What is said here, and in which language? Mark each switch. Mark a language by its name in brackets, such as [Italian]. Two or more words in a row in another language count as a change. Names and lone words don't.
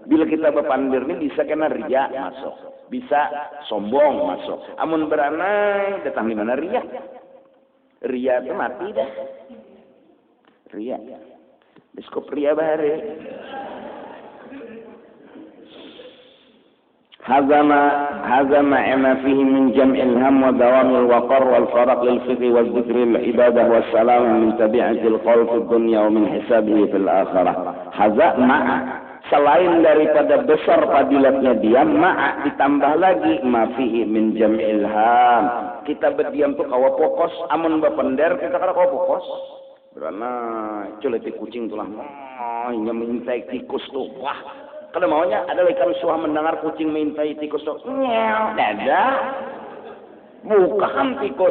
[Banjar] Bila kita berpandir ini bisa kena ria masuk, bisa sombong masuk. Amun beranai datang di mana ria? Ria itu mati dah. Ria. Biskop ria bahari. [Arabic] هذا ما فيه من جمع الهم ودوام الوقر والفرق للفقه والذكر العبادة والسلام من تبعة القول في الدنيا ومن حسابه في الآخرة. هذا مع [Banjar] selain daripada besar fadilatnya diam, [Arabic] ma'a [Banjar] ditambah lagi [Arabic] ما فيه من جمع الهم. [Banjar] Kita berdiam tuh kawa pokos, amun bapender kita kada kawa pokos. Karena culeti kucing tulah, nya mintai tikus tuh. Wah, kada maunya ada ikan suah mendengar kucing mintai tikus tuh. Nyew, dada. Bukan tikus.